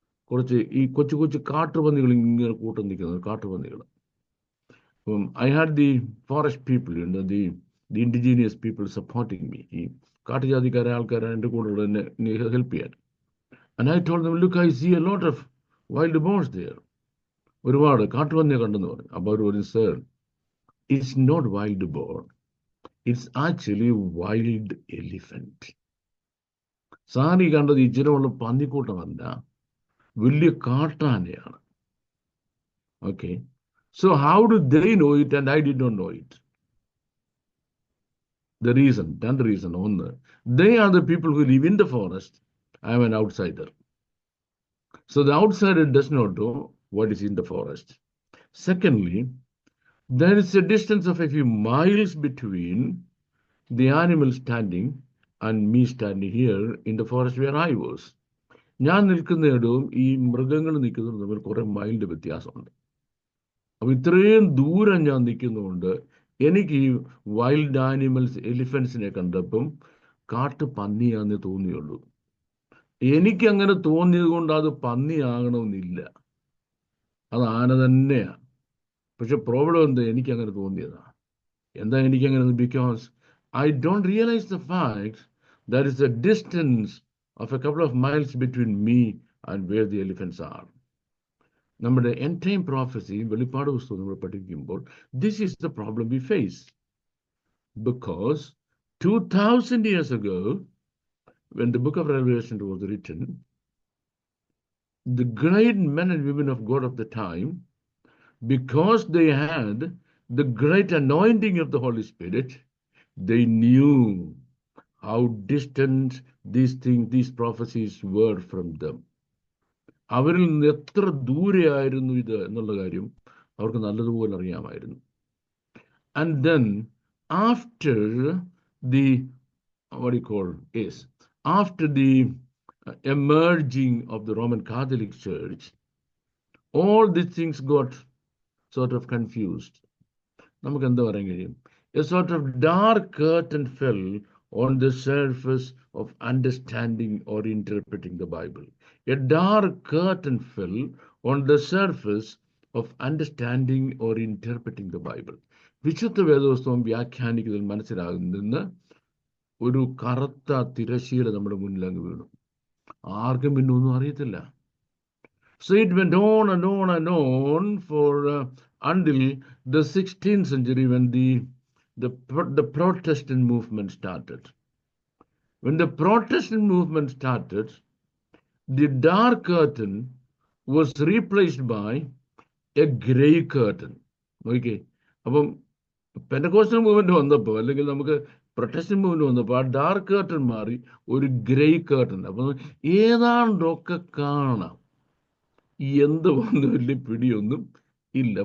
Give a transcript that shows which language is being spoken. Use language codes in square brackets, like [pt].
[ml] കുറച്ച് ഈ കൊച്ചു കാട്ടുപന്നികൾ ഇങ്ങനെ കൂട്ടം നിൽക്കുന്നത്, കാട്ടുപന്നികൾ. [en] I had the forest people, the indigenous people supporting me. [ml] ഈ കാട്ടുജാതിക്കാരെ ആൾക്കാരെ എൻ്റെ കൂടെ എന്നെ ഹെൽപ്പ് ചെയ്യാൻ. [en] And I told them, look, I see a lot of wild boars there. [ml] ഒരുപാട് കാട്ടുപന്നിയെ കണ്ടെന്ന് പറഞ്ഞു. അപ്പോൾ അവർ പറഞ്ഞു, [en] sir, it's not wild boar. It's actually wild elephant. [ml] സാറി കണ്ടത് ഇച്ചിരമുള്ള പന്നിക്കൂട്ടമല്ല, വലിയ കാട്ടാനയാണ്. Okay. [en] So how do they know it and I did not know it? The reason, one, they are the people who live in the forest. I am an outsider. So the outsider does not know what is in the forest. Secondly, there is a distance of a few miles between the animal standing and me standing here in the forest where I was. [ml] ഞാൻ നിൽക്കുന്നിടവും ഈ മൃഗങ്ങൾ നിൽക്കുന്നതും തമ്മിൽ കുറെ മൈലിൻ്റെ വ്യത്യാസമുണ്ട്. അപ്പം ഇത്രയും ദൂരം ഞാൻ നിൽക്കുന്നതുകൊണ്ട് എനിക്ക് ഈ വൈൽഡ് ആനിമൽസ്, എലിഫൻസിനെ കണ്ടപ്പം കാട്ടു പന്നിയാന്നേ തോന്നിയുള്ളൂ. എനിക്കങ്ങനെ തോന്നിയത് കൊണ്ട് അത് പന്നിയാകണമെന്നില്ല, അത് ആന തന്നെയാണ്. പക്ഷെ പ്രോബ്ലം എന്താ, എനിക്കങ്ങനെ തോന്നിയതാണ്. എന്താ എനിക്കങ്ങനെ? [en] Because I don't realize the fact that is a distance of a couple of miles between me and where the elephants are. നമ്മുടെ end time prophecy, [ml] വെളിപ്പാട് പുസ്തകം നമ്മൾ പഠിക്കുമ്പോൾ, [en] this is the problem we face. because 2000 years ago, when the book of Revelation was written, the great men and women of God of the time, because they had the great anointing of the Holy Spirit, they knew how distant these things, these prophecies were from them. [ml] അവരിൽ നിന്ന് എത്ര ദൂരെയായിരുന്നു ഇത് എന്നുള്ള കാര്യം അവർക്ക് നല്ലതുപോലെ അറിയാമായിരുന്നു. [en] And then after the, what do you call is, after the emerging of the Roman Catholic Church, all these things got sort of confused. [ml] നമുക്ക് എന്താ പറയാൻ കഴിയും? [en] A sort of dark curtain fell on the surface of understanding or interpreting the Bible. A dark curtain fell on the surface of understanding or interpreting the Bible. [ml] വിശുദ്ധ വേദപുസ്തകം വ്യാഖ്യാനിക്കുന്നതിൽ മനസ്സിലാകുന്ന ഒരു കറുത്ത തിരശീല നമ്മുടെ മുന്നിൽ അങ്ങ് വീണു. ആർക്കും പിന്നെ ഒന്നും അറിയത്തില്ല. [en] So it went on and on and on for until the 16th century, when the Protestant movement started. When the Protestant movement started, the dark curtain was replaced by a grey curtain. Okay. [ml] അപ്പം Pentecostal movement വന്നപ്പോൾ, അല്ലെങ്കിൽ നമുക്ക് Protestant movement വന്നപ്പോൾ, ആ dark curtain മാറി ഒരു grey curtain. അപ്പം ഏതാണ്ടൊക്കെ കാണാം, എന്ത് വന്നു വലിയ പിടിയൊന്നും ഇല്ല.